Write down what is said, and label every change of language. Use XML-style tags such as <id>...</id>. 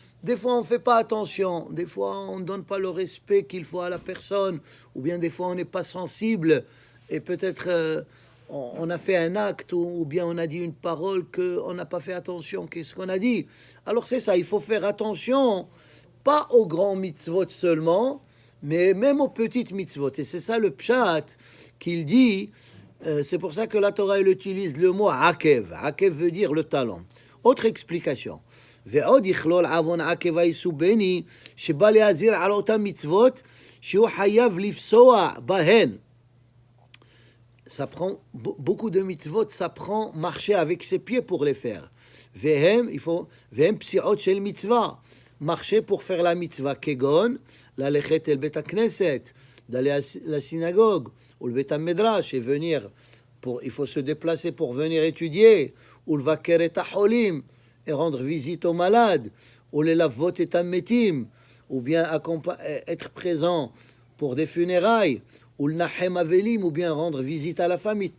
<fr>Des fois on ne fait pas attention, des fois on ne donne pas le respect qu'il faut à la personne, ou bien des fois on n'est pas sensible et peut-être on a fait un acte ou bien on a dit une parole qu'on n'a pas fait attention, qu'est-ce qu'on a dit. Alors c'est ça, il faut faire attention, pas aux grands mitzvot seulement, mais même aux petites mitzvot. Et c'est ça le pshat qu'il dit. C'est pour ça que la Torah elle utilise le mot akev. Akev veut dire le talon. Autre explication.</fr> <he>ועוד יכלול עוון עקב היסובני שבא להזהיר על אותם מצוות שהוא חייב לפסוע בהן.</he> <fr>Ça prend beaucoup de mitzvot, ça prend marcher avec ses pieds pour les faire.</fr> <he>והם פסיעות של מצווה.</he> <fr>Marcher pour faire la mitzvah kegon,</fr> <he>ללכת אל בית הכנסת,</he> <fr>d'aller à la synagogue, ou le beit medrash, et venir, il faut se déplacer pour venir étudier, ou</fr> <he>le vaker et haolim,</he> <fr>et rendre visite aux malades, ou</fr> <he>les lavot et metim,</he> <fr>ou bien être présent pour des funérailles, ou</fr> <he>le nahem avelim,</he> <fr>ou bien rendre visite à la famille.</fr>